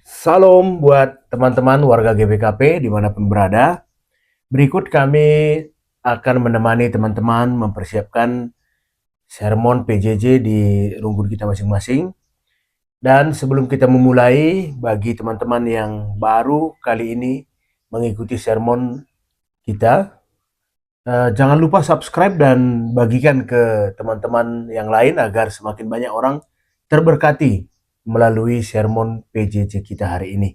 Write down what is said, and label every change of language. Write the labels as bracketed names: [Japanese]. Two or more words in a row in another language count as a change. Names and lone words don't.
[Indonesian] Salam buat teman-teman warga GBKP dimanapun berada. Berikut kami akan menemani teman-teman mempersiapkan sermon PJJ di runggun kita masing-masing. Dan sebelum kita memulai, bagi teman-teman yang baru kali ini mengikuti sermon kita, jangan lupa subscribe dan bagikan ke teman-teman yang lain agar semakin banyak orang terberkati melalui sermon PJJ kita hari ini.